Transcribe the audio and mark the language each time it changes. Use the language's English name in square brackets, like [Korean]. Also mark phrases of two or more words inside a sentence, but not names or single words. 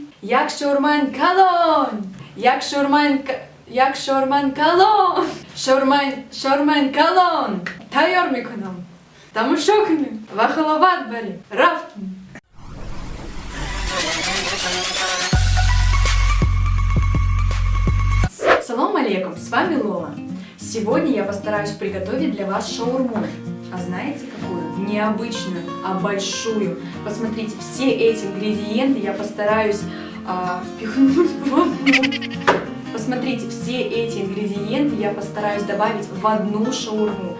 [Tajik] Як шормайн калон. Як шормайн калон. Шормайн калон. Тайор микунам. Тамошо куним. Ва халават барим. Рафтим. [Arabic] Салам алейкум, [Russian] с вами Лола. Сегодня я постараюсь приготовить для вас шаурму. А знаете какую? Необычную, а большую. Посмотрите, все эти ингредиенты я постараюсь впихнуть в одну. Посмотрите, все эти ингредиенты я постараюсь добавить в одну шаурму.